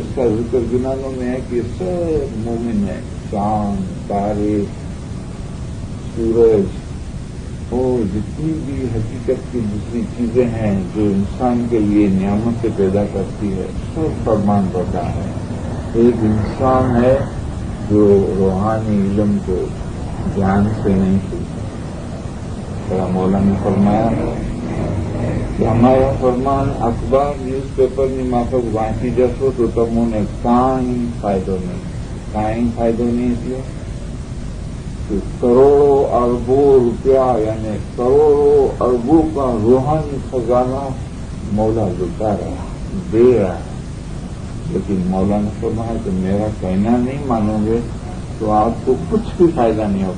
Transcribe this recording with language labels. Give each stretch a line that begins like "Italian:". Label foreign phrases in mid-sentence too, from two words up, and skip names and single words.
Urdu: اس کا ذکر گنانوں میں ہے کہ سب مومن ہے, چاند, تارے, سورج اور جتنی بھی حقیقت کی دوسری چیزیں ہیں جو انسان کے لیے نعمت سے پیدا کرتی ہے, سب فرمان بردار ہے. ایک انسان ہے جو روحانی علم کو دھیان سے نہیں سنتا. ذرا مولا نے فرمایا کہ ہمارا فرمان اخبار نیوز پیپر
Gujarati: ની માફક વાંચી જશો તો તમને કાંઈ ફાયદો નહીં થયો.
Urdu: کروڑوں اربوں روپیہ یعنی کروڑوں اربوں کا روحانی خزانہ مولا لٹا رہا دے رہا ہے. لیکن مولا نے فرمایا کہ میرا کہنا نہیں مانو گے تو آپ کو کچھ بھی فائدہ نہیں ہوگا.